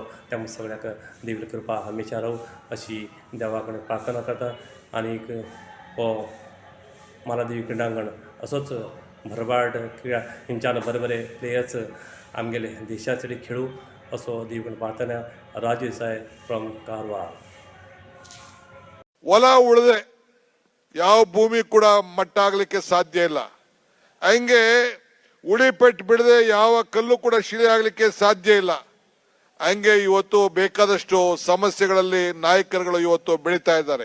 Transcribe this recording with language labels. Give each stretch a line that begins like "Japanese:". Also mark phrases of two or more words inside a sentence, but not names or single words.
Konkani: त्या सगळ्याक देवी कृपा हमेशा रावू अशी देवा कडेन प्रार्थना करता. आनीक हो मालादेवी क्रिडांगण असोच भरभाट क्रिया हिंच्यान बरे बरे प्लेयर्स आमगेले देशासाठी खेळू असो देवी कडेन प्रार्थना. राजू देसाय फ्रॉम कारवार.
Kannada: ಹೊಲ ಉಳಿದೆ ಯಾವ ಭೂಮಿ ಕೂಡ ಮಟ್ಟ ಆಗ್ಲಿಕ್ಕೆ ಸಾಧ್ಯ ಇಲ್ಲ. ಹಂಗೆ ಉಳಿಪೆಟ್ಟು ಬಿಡದೆ ಯಾವ ಕಲ್ಲು ಕೂಡ ಶಿಲೆ ಆಗ್ಲಿಕ್ಕೆ ಸಾಧ್ಯ ಇಲ್ಲ. ಹಂಗೆ ಇವತ್ತು ಬೇಕಾದಷ್ಟು ಸಮಸ್ಯೆಗಳಲ್ಲಿ ನಾಯಕರುಗಳು ಇವತ್ತು ಬೆಳೀತಾ ಇದ್ದಾರೆ.